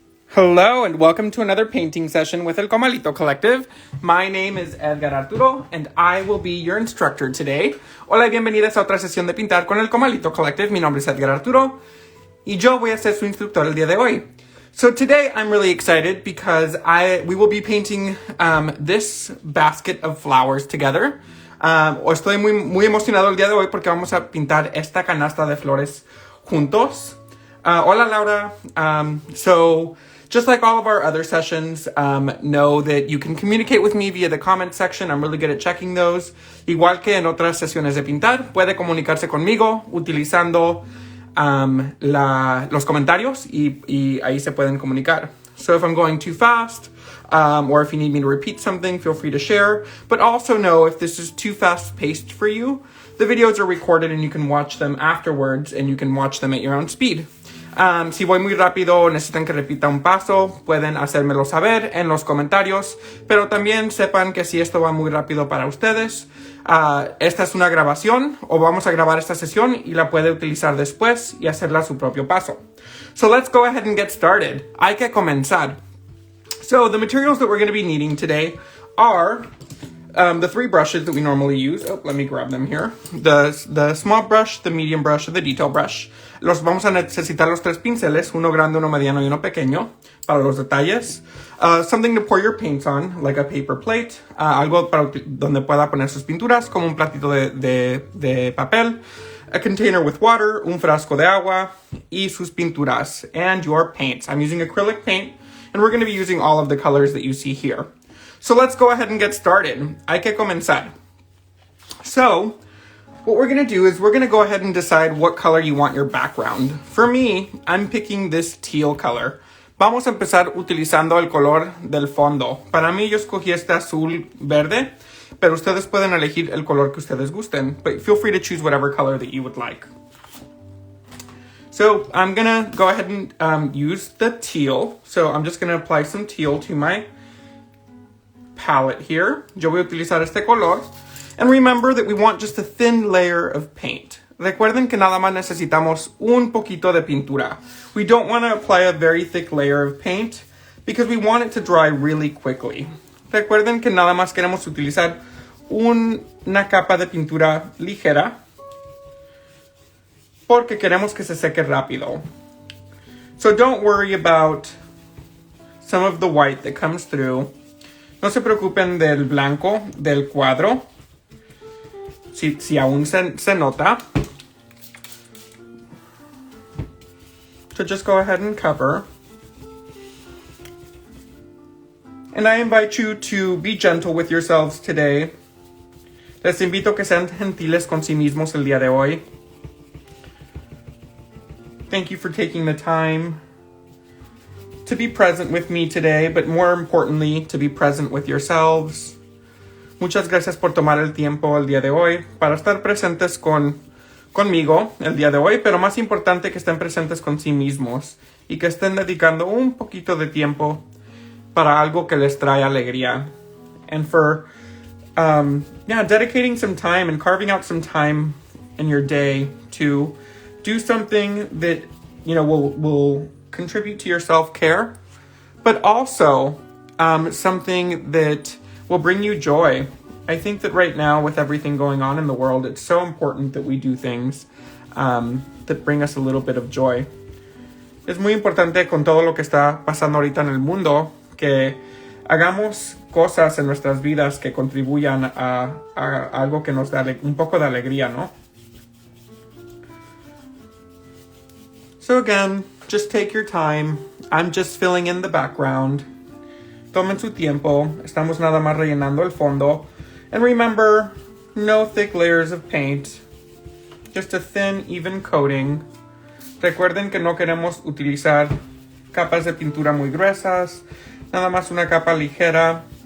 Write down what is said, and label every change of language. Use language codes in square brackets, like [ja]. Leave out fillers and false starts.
[en] Hello and welcome to another painting session with El Comalito Collective. My name is Edgar Arturo and I will be your instructor today. [es] Hola y bienvenidas a otra sesión de pintar con El Comalito Collective. Mi nombre es Edgar Arturo y yo voy a ser su instructor el día de hoy. [en] So today I'm really excited because we will be painting this basket of flowers together. [es] Estoy muy emocionado el día de hoy porque vamos a pintar esta canasta de flores juntos. Hola Laura. [en] So just like all of our other sessions, know that you can communicate with me via the comment section. I'm really good at checking those. [es] Igual que en otras sesiones de pintar, puede comunicarse conmigo utilizando los comentarios y ahí se pueden comunicar. [en] So if I'm going too fast, or if you need me to repeat something, feel free to share. But also know if this is too fast-paced for you, the videos are recorded and you can watch them afterwards and you can watch them at your own speed. [es] Si voy muy rápido o necesitan que repita un paso, pueden hacérmelo saber en los comentarios, pero también sepan que si esto va muy rápido para ustedes, esta es una grabación o vamos a grabar esta sesión y la puede utilizar después y hacerla a su propio paso. [en] So let's go ahead and get started. [es] Hay que comenzar. [en] So the materials that we're going to be needing today are the three brushes that we normally use. Oh, let me grab them here. The small brush, the medium brush, and the detail brush. [es] Vamos a necesitar los tres pinceles, uno grande, uno mediano y uno pequeño, para los detalles. [en] Something to pour your paints on, like a paper plate. [es] Algo para donde pueda poner sus pinturas, como un platito de papel. [en] A container with water, [es] un frasco de agua, y sus pinturas, [en] and your paints. I'm using acrylic paint, and we're going to be using all of the colors that you see here. So let's go ahead and get started. [es] Hay que comenzar. [en] So, what we're going to do is we're going to go ahead and decide what color you want your background. For me, I'm picking this teal color. [es] Vamos a empezar utilizando el color del fondo. Para mí, yo escogí este azul verde, pero ustedes pueden elegir el color que ustedes gusten. [en] But feel free to choose whatever color that you would like. So, I'm going to go ahead and use the teal. So, I'm just going to apply some teal to my palette here. [es] Yo voy a utilizar este color. [en] And remember that we want just a thin layer of paint. [es] Recuerden que nada más necesitamos un poquito de pintura. [en] We don't want to apply a very thick layer of paint because we want it to dry really quickly. [es] Recuerden que nada más queremos utilizar una capa de pintura ligera porque queremos que se seque rápido. [en] So don't worry about some of the white that comes through. [es] No se preocupen del blanco del cuadro. Si aún se nota. [en] So just go ahead and cover. And I invite you to be gentle with yourselves today. [es] Les invito que sean gentiles con sí mismos el día de hoy. [en] Thank you for taking the time to be present with me today, but more importantly, to be present with yourselves. [es] Muchas gracias por tomar el tiempo el día de hoy para estar presentes conmigo el día de hoy, pero más importante que estén presentes con sí mismos y que estén dedicando un poquito de tiempo para algo que les trae alegría. [en] And for, dedicating some time and carving out some time in your day to do something that, will contribute to your self-care, but also something that will bring you joy. I think that right now, with everything going on in the world, it's so important that we do things that bring us a little bit of joy. [es] Es muy importante con todo lo que está pasando ahorita en el mundo, que hagamos cosas en nuestras vidas que contribuyan a algo que nos da un poco de alegría, ¿no? [en] So again, just take your time. I'm just filling in the background. [es] Tomen su tiempo. Estamos nada más rellenando el fondo. [en] And remember, no thick layers of paint. Just a thin, even coating. [es] Recuerden que no queremos utilizar capas de pintura muy gruesas. Nada más una capa ligera.